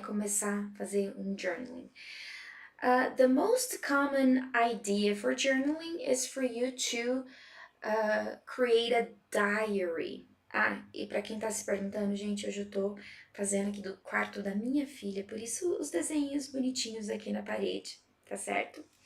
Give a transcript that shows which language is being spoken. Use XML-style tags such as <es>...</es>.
<pt>Começar a fazer um journaling.</pt> <en>The most common idea for journaling is for you to create a diary.</en> <pt>E para quem tá se perguntando, gente, hoje eu tô fazendo aqui do quarto da minha filha, por isso os desenhos bonitinhos aqui na parede, tá certo?</pt>